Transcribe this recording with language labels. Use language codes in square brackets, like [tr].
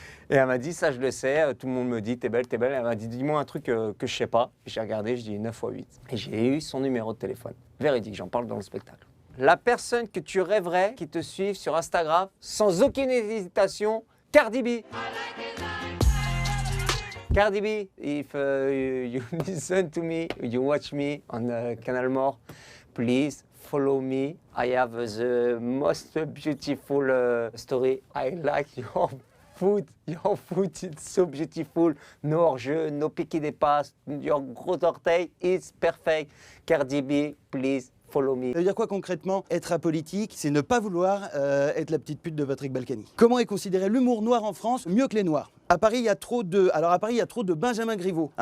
[fr] Et elle m'a dit, ça je le sais, tout le monde me dit, t'es belle, t'es belle. Elle m'a dit, dis-moi un truc que je sais pas. J'ai regardé, je dis 9 x 8. Et j'ai eu son numéro de téléphone. Véridique, j'en parle dans le spectacle. La personne que tu rêverais qui te suive sur Instagram, sans aucune hésitation, Cardi B. [en] Cardi B, if you listen to me, you watch me on Canal More, please follow me. I have the most beautiful story. I like your food. Your food is so beautiful. No [fr] hors-jeu, [en] no [fr] piqué des passes. [en] Your [fr] gros orteil [en] is perfect. Cardi B, please. Follow me. [fr] Ça veut dire quoi concrètement? Être apolitique, c'est ne pas vouloir être la petite pute de Patrick Balkany. Comment est considéré l'humour noir en France? Mieux que les noirs. À Paris, il y a trop de Benjamin Griveaux.